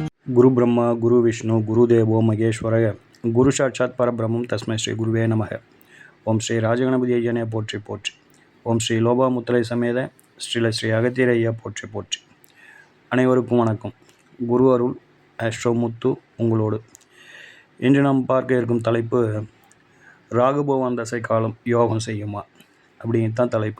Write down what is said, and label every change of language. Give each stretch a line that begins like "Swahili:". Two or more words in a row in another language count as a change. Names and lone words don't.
Sanskrit: गुरु ब्रह्मा गुरु विष्णु गुरुदेवो महेश्वरय गुरु साक्षात् परब्रह्मं तस्मै श्री गुरुवे नमः. ओम श्री राजगणपति
Tamil: ஐயனே போற்றி போற்றி. ஓம் ஸ்ரீ லோபாமுத்திரை சமேத ஸ்ரீ அகத்தியர் ஐயா போற்றி போற்றி. அனைவருக்கும் வணக்கம். குரு அருள் ஆஸ்ட்ரோமுத்து உங்களோடு. இன்று நாம் பார்க்க இருக்கும் தலைப்பு ராகுபவன் தசை காலம் யோகம் செய்யுமா அப்படிங்கிறது தான் தலைப்பு.